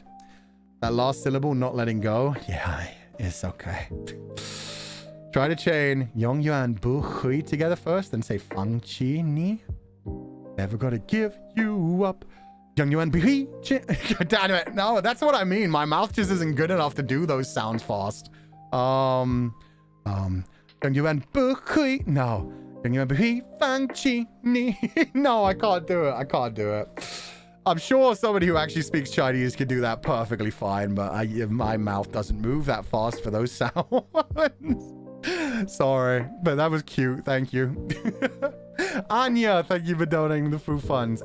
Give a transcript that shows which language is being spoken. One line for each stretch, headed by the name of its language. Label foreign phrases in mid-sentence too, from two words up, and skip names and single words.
English: That last syllable, not letting go, yeah, it's okay. Try to chain
Chinese: 永远不会
English: together first, then say
Chinese: 放弃你.
English: Never gonna give you up.
Chinese: 永远不会.
English: Damn it. No, that's what I mean. My mouth just isn't good enough to do those sounds fast.
Chinese: 永远不会. No. 永远不会放弃你.
English: No, I can't do it. I can't do it. I'm sure somebody who actually speaks Chinese could do that perfectly fine, but my mouth doesn't move that fast for those sounds. Sorry, but that was cute. Thank you. Anya, thank you for donating the food funds.